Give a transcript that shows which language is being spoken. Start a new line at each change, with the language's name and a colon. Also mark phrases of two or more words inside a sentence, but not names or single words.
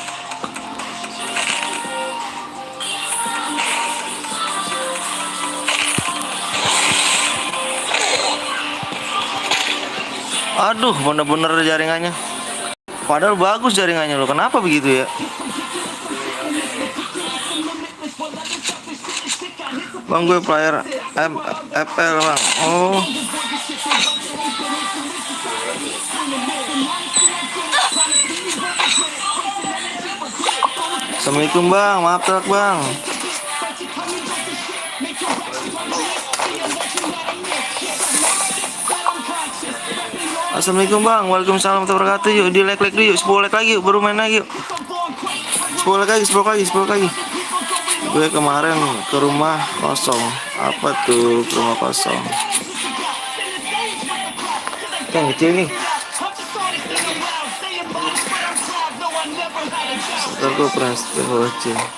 Indonesian: Aduh, bener-bener jaringannya. Padahal bagus jaringannya lo. Kenapa begitu ya? Bang, gue player FPL bang. Oh. Assalamualaikum bang, maaf telat bang.
Arabic: السلام عليكم bang, وعليكم السلام ورحمة الله وبركاته.
Indonesian: Yuk di like dulu yuk, 10 like lagi yuk, baru main lagi yuk. 10 like lagi, 10 lagi. Gue kemarin ke rumah kosong. Apa tuh ke rumah kosong? Yang kecil nih. Aku pernah kecil.